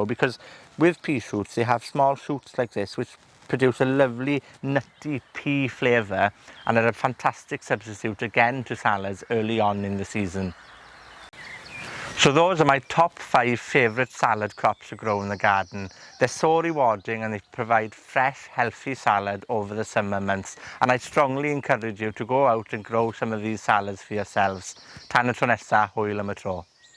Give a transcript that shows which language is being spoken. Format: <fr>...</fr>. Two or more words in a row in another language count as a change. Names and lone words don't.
<en>Because with pea shoots, they have small shoots like this, which produce a lovely nutty pea flavour and are a fantastic substitute again to salads early on in the season. So those are my top 5 favourite salad crops to grow in the garden. They're so rewarding and they provide fresh, healthy salad over the summer months. And I strongly encourage you to go out and grow some of these salads for yourselves.</en> <cy>Tan y tro nesa, hwyl am y tro.</cy>